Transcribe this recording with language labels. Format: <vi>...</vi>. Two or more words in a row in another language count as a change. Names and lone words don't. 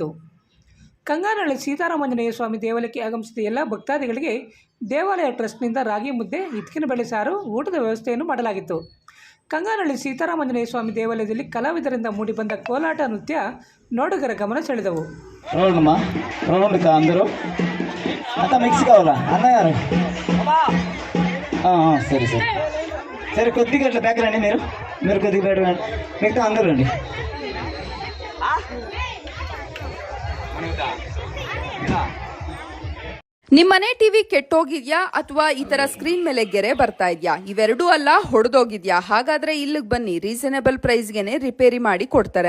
<kn>ಕಂಗಾನಹಳ್ಳಿ ಸೀತಾರಾಮಾಂಜನೇಯ ಸ್ವಾಮಿ ದೇವಾಲಯಕ್ಕೆ ಆಗಮಿಸಿದ ಎಲ್ಲ ಭಕ್ತಾದಿಗಳಿಗೆ ದೇವಾಲಯ ಟ್ರಸ್ಟ್ನಿಂದ ರಾಗಿ ಮುದ್ದೆ, ಹಿತ್ಕಿನ ಬೇಳೆ ಸಾರು, ಊಟದ ವ್ಯವಸ್ಥೆಯನ್ನು ಮಾಡಲಾಗಿತ್ತು. ಕಂಗಾನಹಳ್ಳಿ ಸೀತಾರಾಮಾಂಜನೇಯ ಸ್ವಾಮಿ ದೇವಾಲಯದಲ್ಲಿ ಕಲಾವಿದರಿಂದ ಮೂಡಿಬಂದ ಕೋಲಾಟ ನೃತ್ಯ ನೋಡುಗರ ಗಮನ ಸೆಳೆದವು.</kn> <te>సరే కొద్దిగా ఇట్లా బ్యాక్ రండి, మీరు కొద్దిగా బయట రండి, మిగతా అందరూ రండి.</te> <kn>ನಿಮ್ಮನೆ ಟಿವಿ ಕೆಟ್ಟೋಗಿದ್ಯಾ ಅಥವಾ ಈ ತರ ಸ್ಕ್ರೀನ್ ಮೇಲೆ ಗೆರೆ ಬರ್ತಾ ಇದ್ಯಾ? ಇವೆರಡೂ ಅಲ್ಲ, ಹೊಡೆದೋಗಿದ್ಯಾ? ಹಾಗಾದ್ರೆ ಇಲ್ಲಿಗೆ ಬನ್ನಿ,</kn> <en>reasonable price</en> <kn>ರಿಪೇರಿ ಮಾಡಿ ಕೊಡ್ತಾರೆ.</kn>